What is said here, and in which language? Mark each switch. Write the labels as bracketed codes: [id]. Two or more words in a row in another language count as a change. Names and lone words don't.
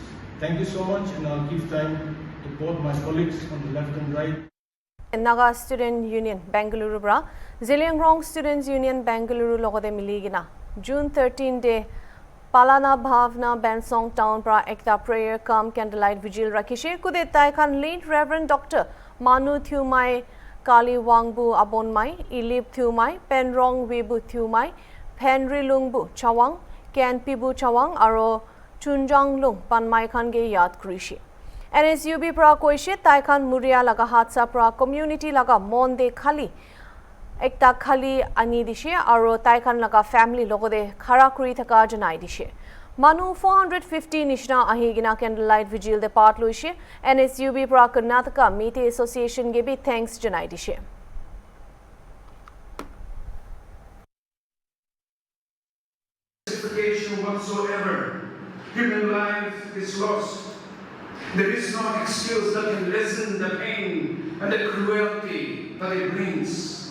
[en] Thank you so much, and I'll give time to both my colleagues on the left and right. [nag] Naga Student Union Bengaluru bra Ziliangrong Students Union Bengaluru logode miligina June 13 day Palana Bhavna Bensong Town pra ekta [en] prayer come candlelight vigil [nag] rakhishe kude taikan lead Reverend Dr. Manu Thumai Kali Wangbu Abonmai Ilip Thumai Penrong Wibu Thumai Penri Lungbu Chawang Ken Pibu Chawang aro Chunjang Lung Panmai Khan ge yad krishi NSUB pra koishe taikan muria laga hatsa pra community laga monde khali ekta khali ani dishe aro taikan laga family logode khara kuri thaka janai dishe Manu 450 nishna ahigina [en] candlelight vigil [nag] de part loishe NSUB pra Karnataka Meete Association ge bhi thanks janai dishe [en] Whatsoever human life is lost. There is no excuse that can lessen the pain and the cruelty that it brings.